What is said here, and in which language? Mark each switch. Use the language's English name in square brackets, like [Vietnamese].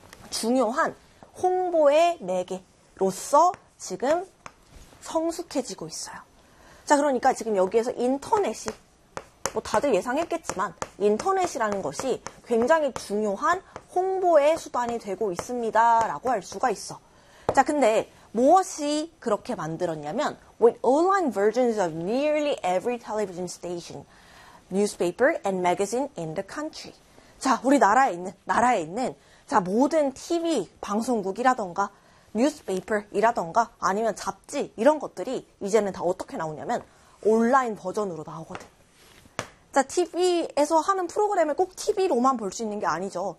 [Korean] 중요한 홍보의 매개로서 지금 성숙해지고 있어요. 자, 그러니까 지금 여기에서 인터넷이 뭐 다들 예상했겠지만 인터넷이라는 것이 굉장히 중요한 홍보의 수단이 되고 있습니다라고 할 수가 있어. 자, 근데 무엇이 그렇게 만들었냐면 [English] with online versions of nearly every television station, newspaper and magazine in the country. [Korean] 자, 우리 나라에 있는 자, 모든 TV 방송국이라던가 뉴스페이퍼이라던가 아니면 잡지 이런 것들이 이제는 다 어떻게 나오냐면 온라인 버전으로 나오거든. 자, TV에서 하는 프로그램을 꼭 TV로만 볼 수 있는 게 아니죠.